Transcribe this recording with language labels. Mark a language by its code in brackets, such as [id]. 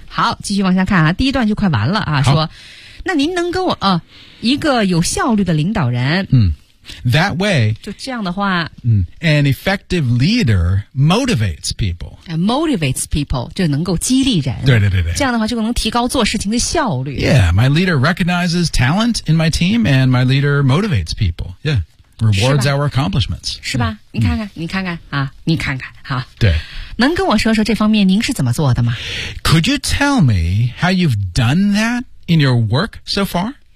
[zh] 好，继续往下看啊，第一段就快完了啊，说那您能跟我一个有效率的领导人。 [en] 嗯。That way, [zh] 就这样的话 [en] an effective leader motivates people. Motivates people, [zh] 就能够激励人。对对对对。这样的话就能提高做事情的效率。 [en] Yeah, my leader recognizes talent in my team and my leader motivates people. Yeah, rewards our accomplishments. [zh] 是吧、yeah. 你看看、嗯、你看看啊，你看看啊。对。能跟我说说这方面您是怎么做的吗？ [en] Could you tell me how you've done that in your work so far?